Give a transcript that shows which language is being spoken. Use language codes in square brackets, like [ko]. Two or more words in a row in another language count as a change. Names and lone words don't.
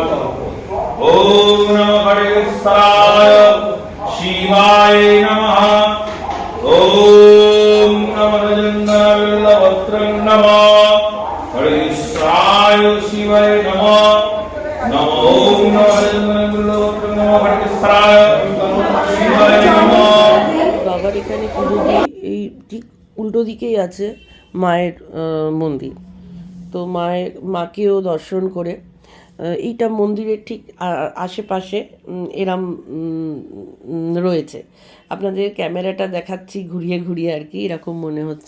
[sa] ओम नमः हरिस्राय शिवाय नमः। ओम नमः बिल्लपत्रं नमः। हरिस्राय शिवाय नमः। नमो ओम नमः बिल्लपत्रं नमः। हरिस्राय शिवाय नमः। [bn] বাবার এখানে পুজো দিয়ে এই ঠিক উল্টো দিকেই আছে মায়ের মন্দির। তো মাকেও দর্শন করে এইটা মন্দিরের ঠিক আশেপাশে এরম রয়েছে। আপনাদের ক্যামেরাটা দেখাচ্ছি ঘুরিয়ে ঘুরিয়ে আর কি, এরকম মনে হচ্ছে।